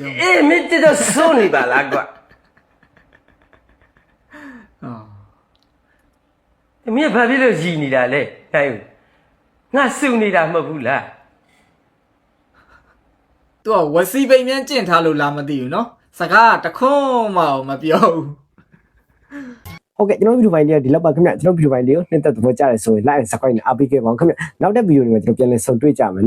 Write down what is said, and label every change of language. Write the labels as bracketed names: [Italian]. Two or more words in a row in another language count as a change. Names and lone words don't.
[Burmese] မင်းတော်စိုးနေပါလားကွမင်းဘာဖြစ်လို့ရည်နေတာလဲနိုင်ဦးငါစုနေတာမဟုတ်ဘူးလား သူကဝစီပိန်မြန်ကျင့်ထားလို့လားမသိဘူးเนาะစကားတခွန်းမအောင်မပြောဘူး ဟုတ်ကဲ့ကျွန်တော်ဗီဒီယိုပိုင်းလေးကဒီလောက်ပါခင်ဗျကျွန်တော်ဗီဒီယိုပိုင်းလေးကိုနှစ်သက်သဘောကျတယ်ဆိုရင် [English] like and subscribe [Burmese] နဲ့အားပေးခဲ့ပါဦးခင်ဗျနောက်တဲ့ဗီဒီယိုတွေမှာကျွန်တော်ပြန်လည်ဆုံတွေ့ကြမယ်နော်